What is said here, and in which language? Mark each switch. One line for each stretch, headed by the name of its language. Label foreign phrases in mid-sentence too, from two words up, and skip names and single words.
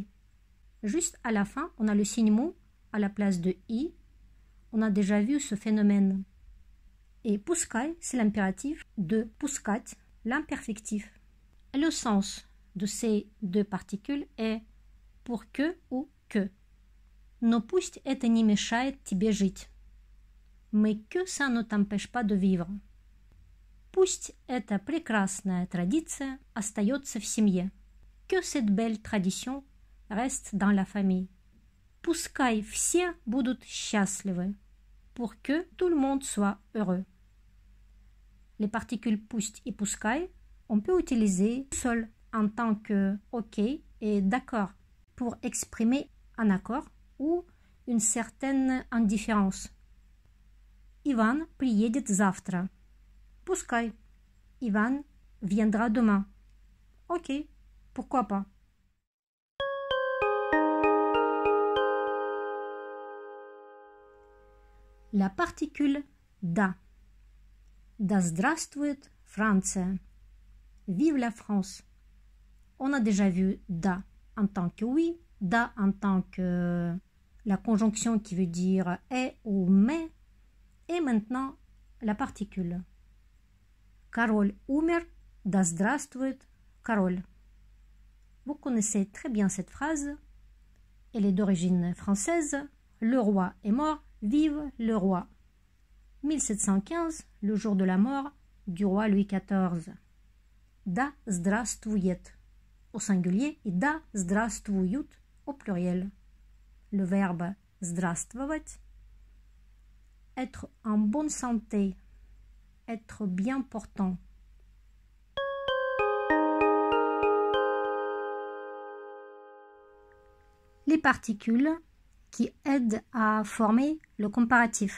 French: Juste à la fin, on a le signe mot à la place de i. On a déjà vu ce phénomène. Et pускай, c'est l'impératif de пускать, l'imperfectif. Le sens de ces deux particules est pour que ou que.
Russian: Но пусть это не мешает тебе жить.
French: Mais que ça ne t'empêche pas de vivre.
Russian: Пусть эта прекрасная традиция остается в семье.
French: Que cette belle tradition reste dans la famille.
Russian: Пускай все будут счастливы.
French: Pour que tout le monde soit heureux. Les particules пусть et пускай, on peut utiliser seul en tant que OK et d'accord pour exprimer un accord ou une certaine indifférence.
Russian: Иван приедет завтра.
French: Пускай. Иван viendra demain. OK, pourquoi pas. La particule «да».
Russian: Да здравствует Франция.
French: Vive la France. On a déjà vu «да» en tant que oui, «да» en tant que la conjonction qui veut dire est ou mais, et maintenant la particule.
Russian: Король умер, да здравствует король.
French: Vous connaissez très bien cette phrase. Elle est d'origine française. Le roi est mort, vive le roi. 1715, le jour de la mort du roi Louis XIV.
Russian: Да здравствует
French: au singulier et
Russian: да здравствуют
French: au pluriel. Le verbe здравствовать, être en bonne santé, être bien portant. Les particules qui aident à former le comparatif.